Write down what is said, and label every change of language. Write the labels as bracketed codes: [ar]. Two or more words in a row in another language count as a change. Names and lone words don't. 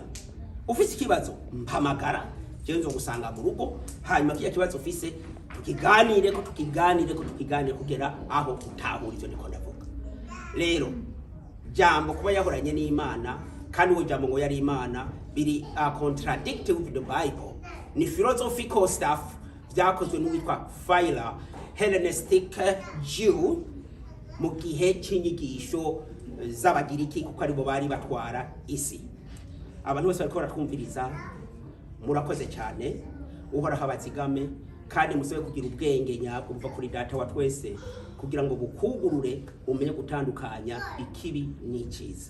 [rn] Ufise ikibazo mpamagara jenzo gusanga mu rugo hanyuma kiya kibazo ufise tukiganire kugera aho utahura ivyo niko ndavuga. Rero jambo kuba yahoranye n'Imana kandi uwo jambo ngo yari Imana biri [en] contradict with the Bible [rn] ni [en] philosophical stuff [rn] byakozwe n'uwitwa Philo [en] Hellenistic Jew [rn] mu gihe cy'inyigisho z'abagiriki kuko aribo bari batwara isi. Abantu bose bariko baratwumviriza murakoze cyane uhoraho abazigame kandi musobe kugira ubwenge nyabwo buva kuri data wa twese kugira ngo bukugurure umenye gutandukanya ikibi n'iciza.